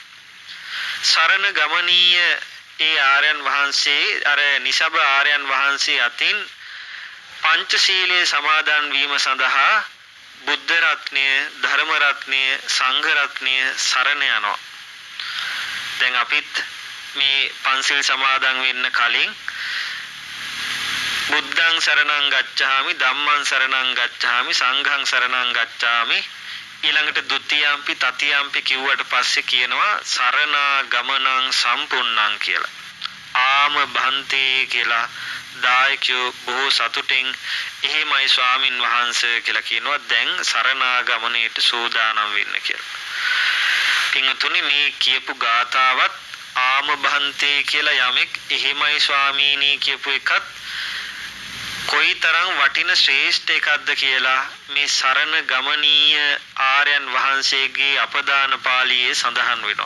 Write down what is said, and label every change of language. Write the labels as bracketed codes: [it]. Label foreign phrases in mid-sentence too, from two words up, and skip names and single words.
[si] සරණ ගමනීය ඒ ආර්යයන් වහන්සේ අර නිසබ ආර්යයන් වහන්සේ අතින් පංචශීලයේ සමාදන් වීම සඳහා බුද්ධ රත්නය, ධර්ම රත්නය, සංඝ රත්නය සරණ යනවා. දැන් අපිත් මේ පන්සිල් සමාදන් වෙන්න කලින් [pi] බුද්ධං සරණං ගච්ඡාමි, ධම්මං සරණං ගච්ඡාමි, සංඝං සරණං ගච්ඡාමි, [si] ඊළඟට [pi] ဒ ුතියම්පි තතියම්පි [si] කිව්වට පස්සේ කියනවා [pi] සරණා ගමනං සම්පූර්ණං [si] කියලා. [pi] ආම භන්තේ [si] කියලා දායකයෝ බොහෝ සතුටින් එහෙමයි ස්වාමින් වහන්සේ කියලා කියනවා. දැන් සරණාගමනයට සූදානම් වෙන්න කියලා. පින්තුනි මේ කියපු ගාතාවත් [pi] ආම භන්තේ [si] කියලා යමෙක් එහෙමයි ස්වාමීනි කියපු එකත් කොයිතරම් වටින ශ්‍රේෂ්ඨ එකක්ද කියලා මේ සරණ ගමනීය ආර්යයන් වහන්සේගේ අපදාන පාළියේ සඳහන් වෙනවා.